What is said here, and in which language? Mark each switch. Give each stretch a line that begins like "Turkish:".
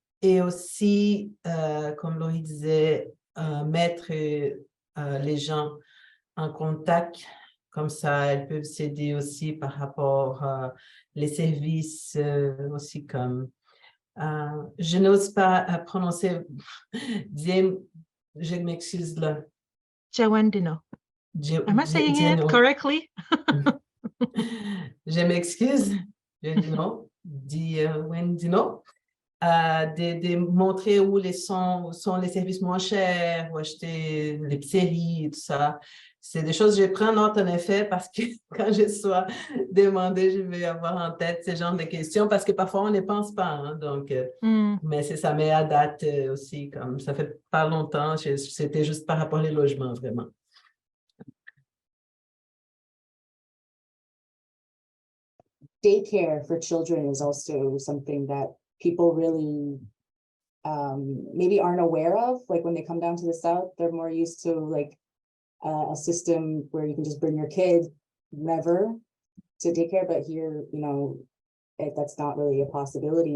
French: Et aussi, comme Laurie disait, mettre les gens en contact, comme ça, elles peuvent s'aider aussi par rapport les services aussi comme... je n'ose pas prononcer, je m'excuse là. Jawendino.
English: Am I saying it correctly?
French: Je m'excuse, je dis non, de montrer où sont les services moins chers, ou acheter l'épicerie et tout ça. C'est des choses que je prends note en effet parce que quand je sois demandée, je vais avoir en tête ce genre de questions parce que parfois on ne pense pas. Hein, donc, mais c'est ça, mais à date aussi, comme ça fait pas longtemps, c'était juste par rapport aux logements vraiment.
English: Daycare for children is also something that people really maybe aren't aware of. Like when they come down to the South, they're more used to like a system where you can just bring your kid whenever to daycare, but here, you know, that's not really a possibility.